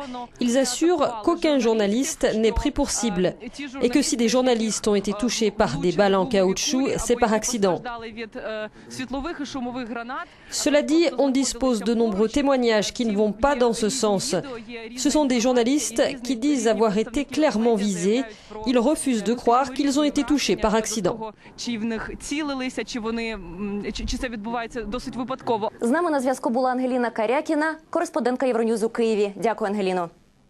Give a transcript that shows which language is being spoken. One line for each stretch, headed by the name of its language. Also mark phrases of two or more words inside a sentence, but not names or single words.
French: Ils assurent qu'aucun journaliste n'est pris pour cible et que si des journalistes ont été touchés par des balles en caoutchouc, c'est par accident. Cela dit, on dispose de nombreux témoignages qui ne vont pas dans ce sens. Ce sont des journalistes qui disent avoir été clairement visés. Ils refusent de croire qu'ils ont été touchés par accident.
Ukrainian: З нами на зв'язку була Ангеліна Карякіна, кореспондентка Євроньюз у Києві. Дякую, Ангеліно.